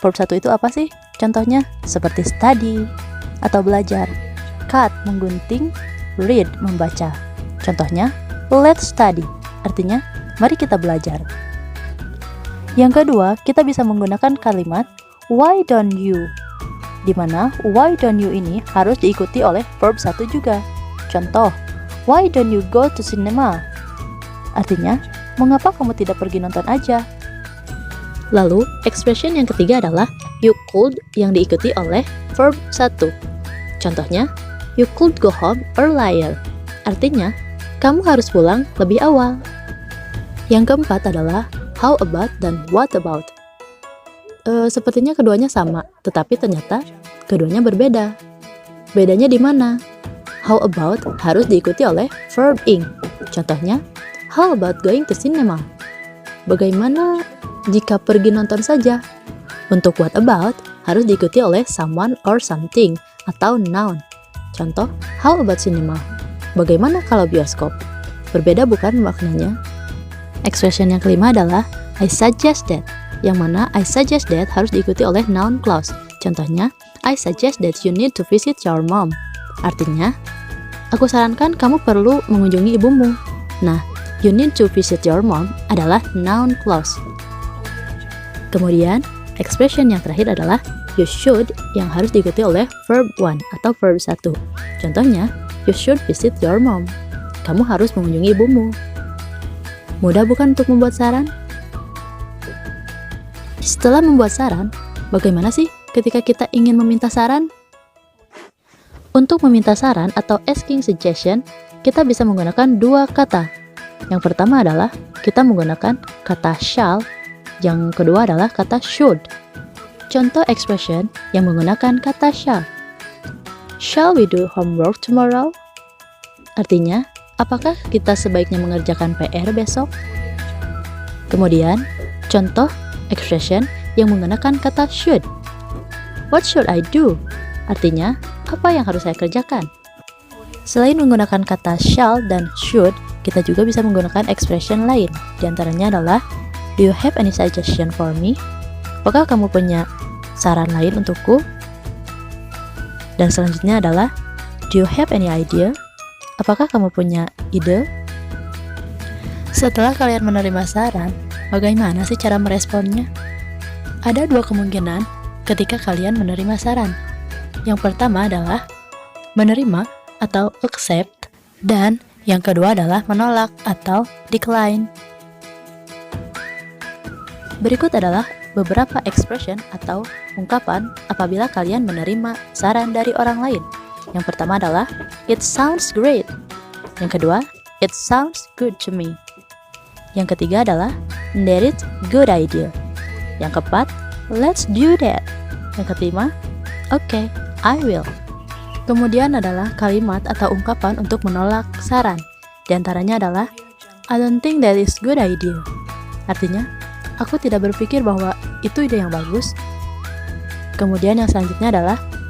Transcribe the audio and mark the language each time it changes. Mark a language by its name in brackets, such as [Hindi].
[Indonesian] Verb 1 itu apa sih? Contohnya seperti study atau belajar, cut menggunting, read membaca. Contohnya [English] let's study, [Indonesian] artinya mari kita belajar. Yang kedua, kita bisa menggunakan kalimat [English] why don't you, [Indonesian] di mana why don't you ini harus diikuti oleh verb 1 juga. [English] Contoh, why don't you go to cinema? [Indonesian] Artinya, mengapa kamu tidak pergi nonton aja? Lalu, expression yang ketiga adalah you could yang diikuti oleh verb 1. [English] Contohnya, you could go home earlier. [Indonesian] Artinya, kamu harus pulang lebih awal. Yang keempat adalah how about dan what about. Sepertinya keduanya sama, tetapi ternyata keduanya berbeda. Bedanya di mana? [English] How about [Indonesian] harus diikuti oleh verb ing. [English] Contohnya, how about going to cinema? [Indonesian] Bagaimana jika pergi nonton saja? Untuk what about harus diikuti oleh [English] someone or something [Indonesian] atau noun. Contoh, [English] how about cinema? [Indonesian] Bagaimana kalau bioskop? Berbeda bukan maknanya? Expression yang kelima adalah [English] I suggest that, [Indonesian] yang mana I suggest that harus diikuti oleh noun clause. [English] Contohnya, I suggest that you need to visit your mom. [Indonesian] Artinya, aku sarankan kamu perlu mengunjungi ibumu. Nah, [English] you need to visit your mom [Indonesian] adalah noun clause. Kemudian, expression yang terakhir adalah [English] you should, [Indonesian] yang harus diikuti oleh verb 1 atau verb 1. [English] Contohnya, you should visit your mom. [Indonesian] Kamu harus mengunjungi ibumu. Mudah bukan untuk membuat saran? Setelah membuat saran, bagaimana sih ketika kita ingin meminta saran? Untuk meminta saran atau [English] asking suggestion, [Indonesian] kita bisa menggunakan 2 kata. Yang pertama adalah kita menggunakan kata shall, yang kedua adalah kata should. Contoh expression yang menggunakan kata shall. [English] Shall we do homework tomorrow? [Indonesian] Artinya, apakah kita sebaiknya mengerjakan PR besok? Kemudian, contoh expression yang menggunakan kata should. [English] What should I do? [Indonesian] Artinya, apa yang harus saya kerjakan? Selain menggunakan kata shall dan should, kita juga bisa menggunakan expression lain. Di antaranya adalah, [English] do you have any suggestion for me? [Indonesian] Apakah kamu punya saran lain untukku? Dan selanjutnya adalah, [English] do you have any idea? [Indonesian] Apakah kamu punya ide? Setelah kalian menerima saran, bagaimana sih cara meresponnya? Ada 2 kemungkinan ketika kalian menerima saran. Yang pertama adalah menerima atau accept, dan yang kedua adalah menolak atau decline. Berikut adalah beberapa expression atau ungkapan apabila kalian menerima saran dari orang lain. Yang pertama adalah [English] it sounds great. [Indonesian] Yang kedua, [English] it sounds good to me. [Indonesian] Yang ketiga adalah [English] that is good idea. [Indonesian] Yang keempat, [English] let's do that. [Indonesian] Yang kelima, [English] okay, I will. [Indonesian] Kemudian adalah kalimat atau ungkapan untuk menolak saran. Di antaranya adalah [English] I don't think that is good idea. [Indonesian] Artinya, aku tidak berpikir bahwa itu ide yang bagus. Kemudian yang selanjutnya adalah